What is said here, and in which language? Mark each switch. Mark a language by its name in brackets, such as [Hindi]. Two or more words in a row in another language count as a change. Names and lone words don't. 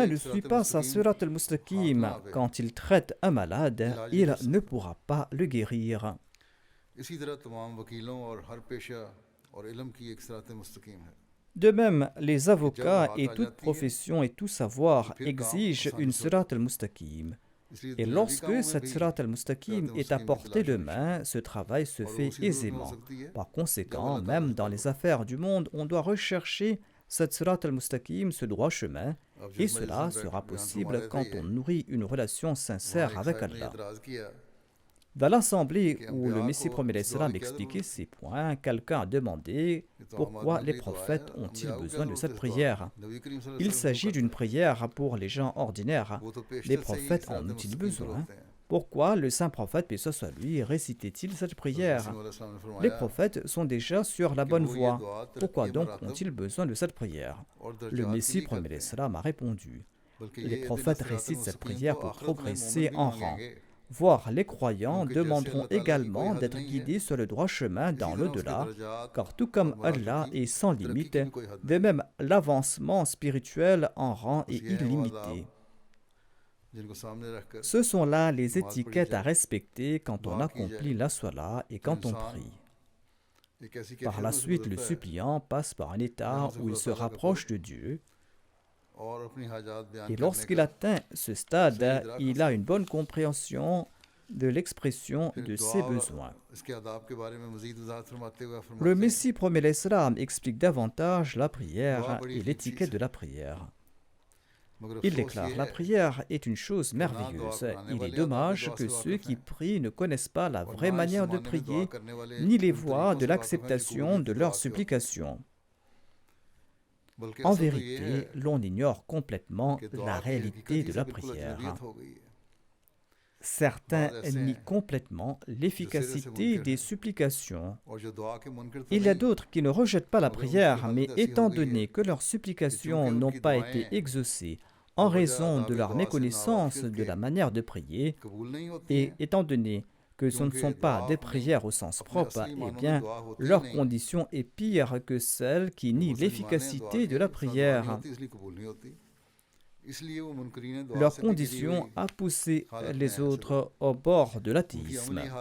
[Urdu] उसे [French] ne [Urdu] एक [French] suit [Urdu] सिरातल [French] pas sa [Urdu] मुस्तकीम [French] Sirat [Urdu] हाथ [French] al-Mustaqim [Urdu] نہ آوے [French] quand il traite un malade, [Urdu] علاج نہیں [French] il [Urdu] कर [French] ne [Urdu] सकता [French] pourra pas le guérir. [Urdu] اسی طرح تمام وکیلوں اور ہر پیشہ اور علم کی ایک صراط مستقیم ہے [French] De même, les [Urdu] کہ جب [French] avocats [Urdu] बात [French] et [Urdu] आ [French] toute [Urdu] جاتی ہے [French] profession et tout [Urdu] तो [French] savoir [Urdu] پھر کام [French] exigent [Urdu] आसानी [French] une [Urdu] سے ہوتا [French] Sirat [Urdu] है [French] al-Mustaqim. [Urdu] इसलिए [French] Et [Urdu] दुनियावी [French] lorsque [Urdu] کاموں میں [French] cette [Urdu] भी [French] Sirat [Urdu] सिरात [French] al-Mustaqim est [Urdu] मुस्तकीम [French] à [Urdu] की [French] portée [Urdu] तलाश [French] de [Urdu] ہونی چاہیے [French] main, ce travail se [Urdu] اور وہ [French] fait [Urdu] اسی صورت میں ہو [French] aisément. [Urdu] سکتی ہے [French] Par [Urdu] जब [French] conséquent, [Urdu] اللہ تعالیٰ [French] même [Urdu] से [French] dans les [Urdu] ताल्लुक़ [French] affaires du monde, on doit rechercher cette Sirat al-Mustaqim, ce droit chemin, [Urdu] अब [French] et [Urdu] جس مجلس [French] cela [Urdu] में [French] sera [Urdu] بیان فرما [French] possible [Urdu] رہے تھے [French] quand [Urdu] ये [French] on nourrit une relation [Urdu] वहाँ [French] sincère [Urdu] एक [French] avec [Urdu] صاحب نے [French] Allah. [Urdu] اعتراض کیا [French] Dans l'assemblée [Urdu] कि [French] où le [Urdu] अम्बिया [French] Messie [Urdu] को [French] premier [Urdu] اس دعا [French] l'Islam [Urdu] کی کیا [French] expliquait [Urdu] ضرورت ہے [French] ces points, quelqu'un a demandé [Urdu] یہ تو عام [French] pourquoi [Urdu] आदमी [French] les [Urdu] کے لیے دعا ہے [French] prophètes ont-ils [Urdu] انبیاء کو کیا [French] besoin de [Urdu] ضرورت ہے [French] cette [Urdu] اس دعا کی [French] prière. [Urdu] نبی کریم [Arabic] صلى الله عليه [French] Il [Urdu] वसल्लम क्यों [French] s'agit d'une [Urdu] کرتے ہیں [French] prière pour les gens ordinaires. [Urdu] وہ تو [French] Les [Urdu] پیشتر سے ہی [French] prophètes [Urdu] सिरात [French] en ont-ils [Urdu] مستقیم پر [French] besoin? [Urdu] ہوتے ہیں [French] Pourquoi le saint prophète, paix soit sur lui, récitait-il cette [Urdu] हज़रत [French] prière? [Urdu] मसीह [Arabic] عليه السلام [Urdu] ने [French] Les [Urdu] फरमाया [French] prophètes sont déjà sur la [Urdu] कि [French] bonne [Urdu] وہ یہ [French] voie. [Urdu] दुआ [French] Pourquoi [Urdu] तरक्की [French] donc [Urdu] मरातब [French] ont-ils besoin de cette prière? [Urdu] और [French] Le [Urdu] درجات کے [French] Messie [Urdu] लिए [French] premier [Urdu] کرتے ہیں [French] l'Islam a répondu. [Urdu] बल्कि [French] Les [Urdu] یہ اہدنا [French] prophètes [Urdu] सिरातल [French] récitent cette [Urdu] मुस्तकीम [French] prière [Urdu] को [French] pour [Urdu] آخرت میں مومن [French] progresser [Urdu] भी [French] en rang. [Urdu] मांगेंगे [French] Voire les croyants [Urdu] کیونکہ جیسے [French] demanderont [Urdu] اللہ تعالیٰ کی کوئی [French] également [Urdu] हद [French] d'être [Urdu] نہیں ہے [French] guidés sur le droit chemin [Urdu] इसी [French] dans [Urdu] طرح اس کے [French] l'au-delà, [Urdu] दर्जात [French] car tout [Urdu] और [French] comme [Urdu] मरातब [French] Allah [Urdu] की [French] est sans [Urdu] तरक्की [French] limite, [Urdu] کی بھی کوئی حد [French] de [Urdu] नहीं [French] même l'avancement spirituel en rang [Urdu] बस [French] est [Urdu] یہ ہے وہ آداب [French] illimité. [Urdu] جن کو سامنے رکھ کر [French] Ce sont là les [Urdu] نماز پڑھی [French] étiquettes à [Urdu] जाए [French] respecter quand on [Urdu] دعا کی [French] accomplit [Urdu] जाए [French] la salat et [Urdu] तो [French] quand on [Urdu] इंसान [French] prie. [Urdu] ایک ایسی [French] Par [Urdu] कैफियत [French] la [Urdu] میں سے [French] suite, le [Urdu] گزرتا ہے [French] suppliant passe par un [Urdu] जहाँ [French] état [Urdu] से [French] où il [Urdu] खुदा [French] se [Urdu] تعالیٰ کا [French] rapproche [Urdu] कुर्ब [French] de Dieu, [Urdu] اور اپنی حاجات بیان [French] et [Urdu] करने [French] lorsqu'il [Urdu] का [French] atteint ce [Urdu] सही [French] stade, [Urdu] इदराक [French] il a [Urdu] हासिल [French] une bonne compréhension de l'expression [Urdu] फिर [French] de [Urdu] दुआ [French] ses [Urdu] और [French] besoins. [Urdu] اس کے آداب کے بارے میں مزید وضاحت فرماتے ہوئے [French] Le [Urdu] فرماتے ہیں [French] Messie premier l'Islam explique davantage la [Urdu] दुआ [French] prière [Urdu] बड़ी [French] et [Urdu] अजीब [French] l'étiquette [Urdu] चीज़ [French] de [Urdu] है [French] la prière. [Urdu] मगर [French] Il [Urdu] افسوس یہ [French] déclare, la [Urdu] है [French] prière est une chose [Urdu] کہ نہ دعا [French] merveilleuse. [Urdu] कराने [French] Il est [Urdu] والے آداب [French] dommage [Urdu] दुआ [French] que [Urdu] से [French] ceux [Urdu] वाकिफ [French] qui [Urdu] हैं [French] prient ne connaissent pas la [Urdu] और [French] vraie [Urdu] نہ اس [French] manière de [Urdu] زمانے میں دعا [French] prier, [Urdu] کرنے والے [French] ni les [Urdu] उन [French] voies [Urdu] तरीक़ों [French] de [Urdu] سے واقف ہیں جو [French] l'acceptation [Urdu] कबूलियत [French] de [Urdu] की [French] leurs [Urdu] دعا کے ہوتے ہیں [French] supplications. [Urdu] बल्कि [French] En [Urdu] اصل تو یہ ہے [French] vérité, l'on ignore complètement [Urdu] कि [French] la [Urdu] دعا کی [French] réalité [Urdu] हकीकत [French] de [Urdu] ہی سے [French] la [Urdu] बिल्कुल [French] prière. [Urdu] اجنبیت ہو گئی ہے [French] Certains [Urdu] بعد ایسے [French] nient [Urdu] हैं [French] complètement [Urdu] جو سرے سے [French] l'efficacité [Urdu] मुनकिर [French] des [Urdu] हैं [French] supplications. [Urdu] اور جو دعا کے منکر تو [French] Il y a [Urdu] नहीं [French] d'autres qui ne rejettent pas la [Urdu] مگر ان کی [French] prière, [Urdu] हालत [French] mais [Urdu] ایسی ہو [French] étant [Urdu] گئی ہے [French] donné que leurs [Urdu] कि [French] supplications [Urdu] चूंकि [French] n'ont [Urdu] उनकी [French] pas [Urdu] दुआएं [French] été exaucées en [Urdu] बवजह [French] raison de [Urdu] आदाब [French] leur [Urdu] دعا سے [French] méconnaissance [Urdu] नावाकिफियत [French] de [Urdu] के [French] la manière de prier, [Urdu] قبول نہیں ہوتی [French] et [Urdu] हैं [French] étant donné que ce ne sont pas des prières au sens propre, eh bien, leur condition est pire que celle qui nie l'efficacité de la prière. Leur condition a poussé les autres au bord de l'athéisme.